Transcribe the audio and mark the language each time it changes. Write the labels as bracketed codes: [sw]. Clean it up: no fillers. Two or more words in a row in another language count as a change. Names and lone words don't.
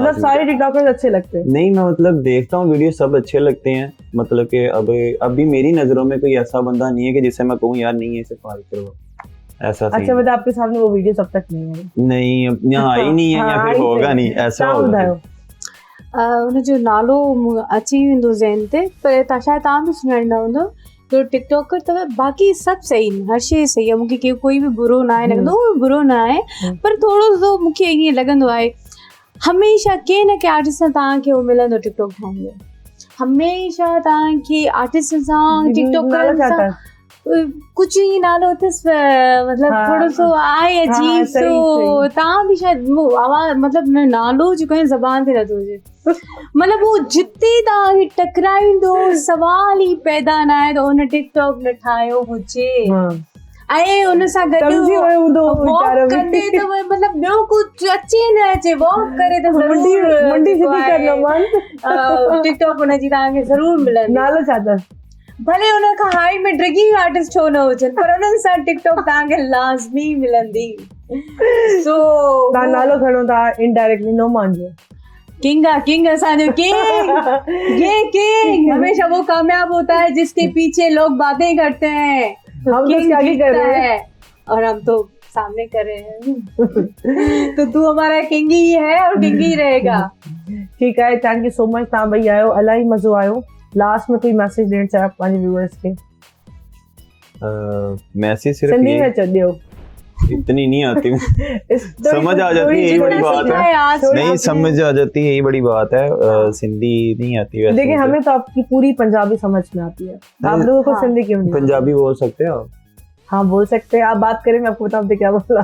[ur] लाजमी سارے ٹک ٹاکرز اچھے لگتے ہیں. نہیں، میں مطلب دیکھتا ہوں ویڈیو، سب اچھے لگتے ہیں۔ مطلب کہ اب ابھی میری نظروں میں کوئی ایسا بندہ نہیں ہے کہ جسے میں کہوں یار نہیں ہے، اسے فارغ کرو، ایسا अच्छा सीन مطلب آپ کے سامنے وہ ویڈیو اب تک نہیں ہے? نہیں، اب یہاں آئی نہیں ہے یا हाँ, फिर आई होगा सही। نہیں، ایسا [sd] तव्हां [ur] होगा। [sd] ॿुधायो। उनजो नालो अची वेंदो ज़हन ते, पर शायदि तव्हां बि सुञाणींदा हूंदो। जो टिकटॉकर अथव, बाक़ी सभु सही आहिनि, हर शइ सही आहे, मूंखे कोई बि बुरो न आहे, लॻंदो बुरो न आहे, पर थोरो सो मूंखे ईअं लॻंदो आहे हमेशह कंहिं न कंहिं आर्टिस्ट सां तव्हांखे उहो मिलंदो टिकटॉक ठाहिण में। हमेशह तव्हांखे आर्टिस्ट सां टिकटॉकर सां कुझु ई नालो अथसि, मतलब हाँ, थोरो सो आहे हाँ, अजीब सही, सो। सही। तव्हां बि शायदि आवाज़ मतलब नालो जेको आहे ज़बान ते नथो हुजे, मतलब वो जिते तव्हांखे टकराईंदो सवाल ई पैदा न आहे त उन टिकटॉक न ठाहियो हुजे। हाँ, ऐं उन सां गॾु सम्झी वियो हूंदो वॉक वीचारो बि। कंदे त मतलब ॿियो कुझु अचे न अचे, वॉक करे त ज़रूरु मुंडी सिधी करणो मान। टिकटॉक हुनजी तव्हांखे ज़रूरु मिलंदी। नालो छा अथसि? भले उन खां हाई में [en] drigging artist [sd] छो न हुजनि, पर उन्हनि सां टिकटॉक तव्हांखे लाज़मी मिलंदी। सो तव्हां नालो खणो था इनडायरेक्टली, नो मानजो। [ur] किंग असांजो किंग, یہ کنگ ہمیشہ وہ کامیاب ہوتا ہے جس کے پیچھے لوگ باتیں کرتے ہیں. ہم تو किंग کیا ہی کر जीतता رہے ہیں. ہے اور ہم تو سامنے کر رہے ہیں. تو تو ہمارا کنگ ہی ہے اور کنگ ہی رہے گا. ٹھیک ہے, [en] Thank you so much. [sd] तव्हां ॿई आयो, इलाही मज़ो आयो। लास्ट में कोई मैसेज ॾियणु चाहियो पंहिंजे व्यूअर्स खे? [ur] میسج صرف सिंधी ये, [sd] में चओ ॾियो। [ur] اتنی نہیں آتی سمجھ آ جاتی ہے, थोड़ी یہی بڑی जितना बात सीखा है। आज नहीं, आपने। سمجھ آ جاتی ہے، یہی بڑی بات ہے. سندھی نہیں آتی ویسے देखिए, मुझे। ہمیں تو آپ کی پوری پنجابی سمجھ میں آتی ہے، آپ لوگوں کو हाँ। سندھی کیوں نہیں? پنجابی بول سکتے ہو آپ? ہاں، بول سکتے ہیں. آپ بات کریں، میں آپ کو بتاؤں کیا بولا.